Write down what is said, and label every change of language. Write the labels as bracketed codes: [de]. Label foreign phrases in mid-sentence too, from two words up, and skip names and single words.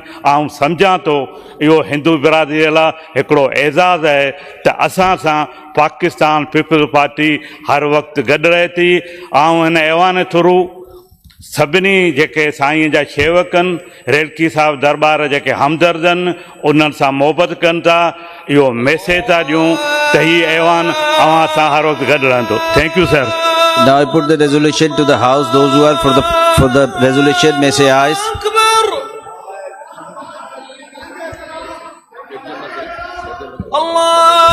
[sd] ऐं सम्झां थो इहो हिंदू बिरादरीअ लाइ हिकिड़ो एज़ाज़ आहे त असां सां पाकिस्तान पीपल्स पार्टी हर वक़्तु गॾु रहे थी। ऐं हिन ऐवान थ्रू सभिनी जेके साईं जा शेवकनि, रेड़की साहब दरबार जेके हमदर्द आहिनि, उन्हनि सां मोहबत कनि था, इहो मैसेज था ॾियूं त हीउ ऐवान अवां सां हर वक़्तु गॾु रहंदो। [en] Thank you sir. Now I put the resolution to the House. Those who are for the resolution may say ayes. Allah